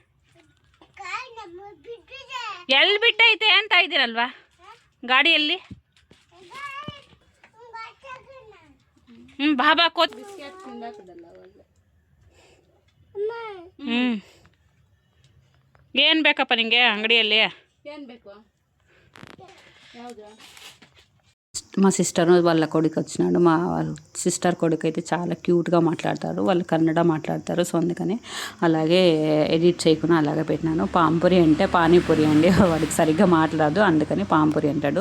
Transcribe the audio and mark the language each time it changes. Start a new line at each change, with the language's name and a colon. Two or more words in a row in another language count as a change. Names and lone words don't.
Kannada: ಎಲ್ಲಿ ಬಿಟ್ಟೈತೆ ಅಂತ ಇದ್ದೀರಲ್ವಾ? ಗಾಡಿಯಲ್ಲಿ ಬಾಬಾ ಕೋತ್ ಏನು ಬೇಕಪ್ಪ ನಿಂಗೆ ಅಂಗಡಿಯಲ್ಲಿ? ಏನು ಬೇಕು?
Telugu: మా సిస్టర్ వాళ్ళ కొడుకు వచ్చినాడు. మా సిస్టర్ కొడుకు అయితే చాలా క్యూట్గా మాట్లాడతారు, వాళ్ళు కన్నడ మాట్లాడతారు. సో అందుకని అలాగే ఎడిట్ చేయకుండా అలాగే పెట్టినాను. పాంపూరి అంటే పానీపూరి అండి, వాడికి సరిగ్గా మాట్లాడదు, అందుకని పాంపూరి అంటాడు.